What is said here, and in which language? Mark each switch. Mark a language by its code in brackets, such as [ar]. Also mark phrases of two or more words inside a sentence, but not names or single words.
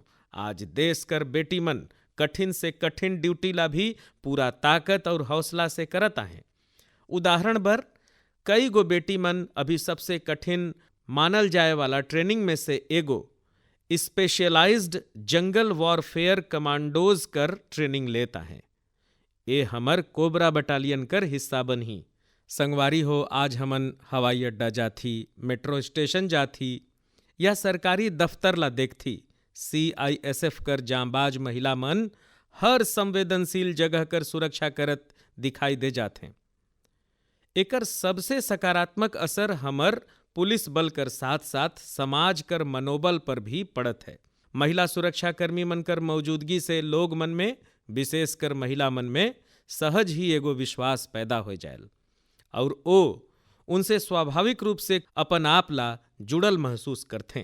[hne] आज देश कर बेटी मन कठिन से कठिन ड्यूटी ला भी पूरा ताकत और हौसला से करत आहे। उदाहरण बर कई गो बेटी मन अभी सबसे कठिन मानल जाए वाला ट्रेनिंग में से एगो [en] specialized jungle warfare commandos [hne] कर ट्रेनिंग लेता है। ये हमर कोबरा बटालियन कर हिस्सा बनही। संगवारी हो, आज हमन हवाई अड्डा जाथी, मेट्रो स्टेशन जाथी या सरकारी दफ्तर ला देखथी। CISF कर जांबाज महिला मन हर संवेदनशील जगह कर सुरक्षा करत दिखाई दे जाथे। एकर सबसे सकारात्मक असर हमर पुलिस बल कर साथ साथ समाज कर मनोबल पर भी पड़त है। महिला सुरक्षाकर्मी मन कर मौजूदगी से लोग मन में, विशेषकर महिला मन में सहज ही एगो विश्वास पैदा हो जाएल और ओ उनसे स्वाभाविक रूप से अपन आप ला जुड़ल महसूस करथे।